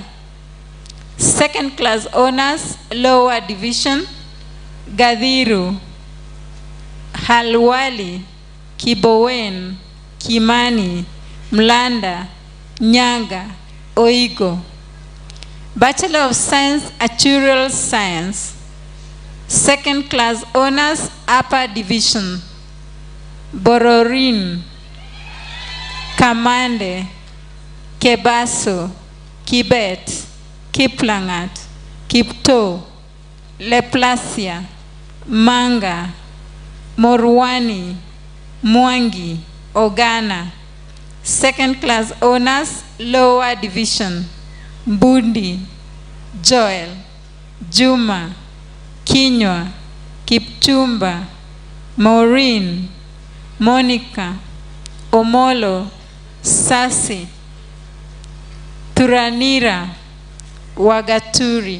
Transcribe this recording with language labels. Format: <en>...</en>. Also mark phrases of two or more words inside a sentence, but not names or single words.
<en>Second class honors, lower division, Gadhiru, Halwali, Kibowen, Kimani, Mlanda, Nyaga, Oigo. Bachelor of Science, Actuarial Science. Second class honors, upper division, Bororin, Kamande, Kebaso, Kibet, Kiplangat, Kipto, Leplasia, Manga, Morwani, Mwangi, Ogana. Second class honors, lower division, Mbundi, Joel, Juma, Kinywa, Kipchumba, Maureen, Monica, Omolo, Sasi, Turanira, Wagaturi.</en>